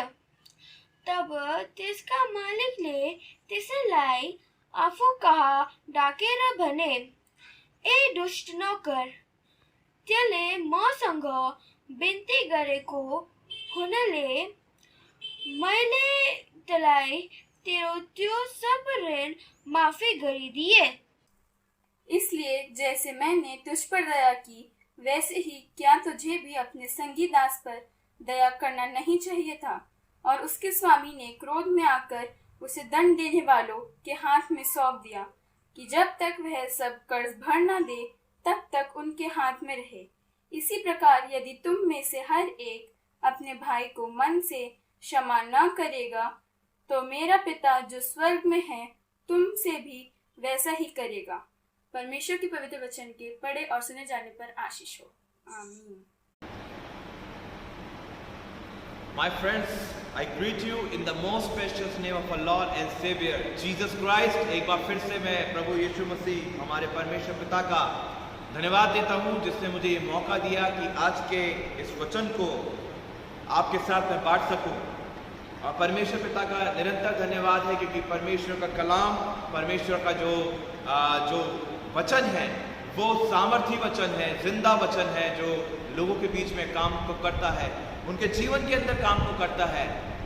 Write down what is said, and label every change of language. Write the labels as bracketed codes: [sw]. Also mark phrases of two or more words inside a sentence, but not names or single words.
[ne] तब त्यसका मालिकले त्यसैलाई आफू कहाँ डाकेर भने, ए दुष्ट नोकर, त्यसले मसँग बिन्ती गरेको हुनाले मैले त्यसलाई तेरो त्यो सब ऋण माफी गरिदिए. [hi] इसलिए जैसे मैंने तुझ पर दया की वैसे ही क्या तुझे भी अपने संगी दास पर दया करना नहीं चाहिए था. और उसके स्वामी ने क्रोध में आकर उसे दंड देने वालों के हाथ में सौंप दिया कि जब तक वह सब कर्ज भर न दे तब तक उनके हाथ में रहे. इसी प्रकार यदि तुम में से हर एक अपने भाई को मन से क्षमा न करेगा तो मेरा पिता जो स्वर्ग में है तुमसे भी वैसा ही करेगा. परमेश्वर के पवित्र वचन के पढ़े और सुने जाने पर आशीष हो. आमीन. [en] My friends, I greet you in the most precious name of our Lord and Savior Jesus Christ. [hi] एक बार फिर से मैं प्रभु यीशु मसीह हमारे परमेश्वर पिता का धन्यवाद देता हूँ जिसने मुझे ये मौका दिया कि आज के इस वचन को आपके साथ मैं बांट सकूँ. और परमेश्वर पिता का निरंतर धन्यवाद है क्योंकि परमेश्वर का कलाम, परमेश्वर का जो वचन है वो सामर्थी वचन है, जिंदा वचन है जो लोगों के बीच में काम को करता है, उनके जीवन के अंदर काम को करता है.